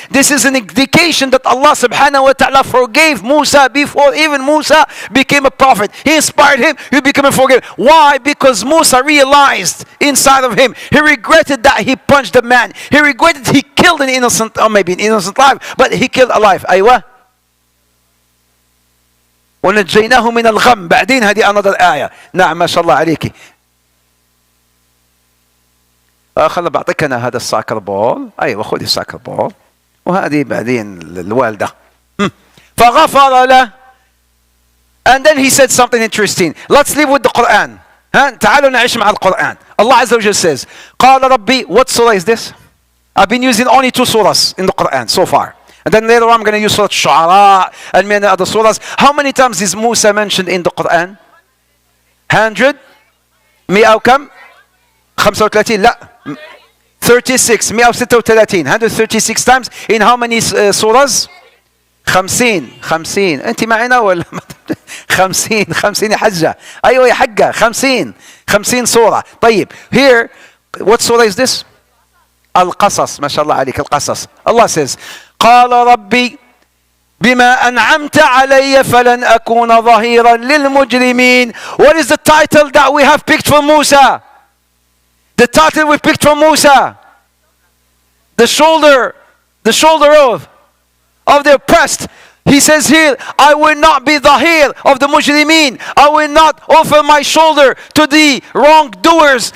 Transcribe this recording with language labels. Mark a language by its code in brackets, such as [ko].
[en] This is an indication that Allah subhanahu wa ta'ala forgave Musa before even Musa became a prophet. He inspired him, he became a forgiver. Why? Because Musa realized inside of him, he regretted that he punched the man. He regretted he killed an innocent, or maybe an innocent life, but he killed a life. [ar] أيوة. ونجيناه من الغم. بعدين هذه another آية. نعم ما شاء الله عليك. خلنا بعطيك انا هذا الساكر بول. ايوه خذي الساكر بول وهذه بعدين الوالده. فغفر له. [en] And then he said something interesting. Let's live with the Quran. [ar] تعالوا نعيش مع القرآن. [en] Allah Azza wa Jal says, [ar] قال ربي. [en] What surah is this? I've been using only 2 surahs in the Quran so far. And then later on I'm going to use Surah Shu'ara and many other surahs. How many times is Musa mentioned in the Quran? 100? [ar] 100 وكم؟ 35 لا 36 136 136 [en] times in how many surahs [ar] 50 انت معنا ولا 50 يا حجة ايوه يا حجة 50 سورة طيب [en] here what surah is this [ar] القصص ما شاء الله عليك القصص [en] Allah says [ar] قال ربي بما أنعمت علي فلن أكون ظهيرا للمجرمين. [en] What is the title that we have picked for Musa? The title we picked from Musa, the shoulder of the oppressed. He says here, I will not be dhahir of the mujrimeen. I will not offer my shoulder to the wrongdoers.